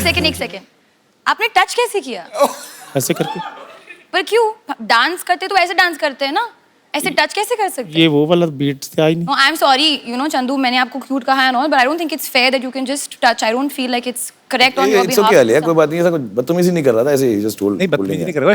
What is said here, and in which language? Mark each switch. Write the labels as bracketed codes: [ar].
[hi] एक सेकंड, आपने टच कैसे किया? ऐसे करके। पर क्यों? डांस करते तो ऐसे डांस करते हैं ना, ऐसे टच कैसे कर सकते हैं? ये वो वाला बीट से आई नहीं। [en] No, I'm sorry, you know, Chandu, [hi] मैंने आपको क्यूट कहा है ना, [en] but I don't think it's fair that you can just touch. I don't feel like it's correct on your It's behalf. [hi] okay Alia, कोई बात नहीं, ऐसा कुछ बदतमीजी नहीं कर रहा था, ऐसे ही [en] just told। [hi] नहीं बदतमीजी नहीं कर रहा।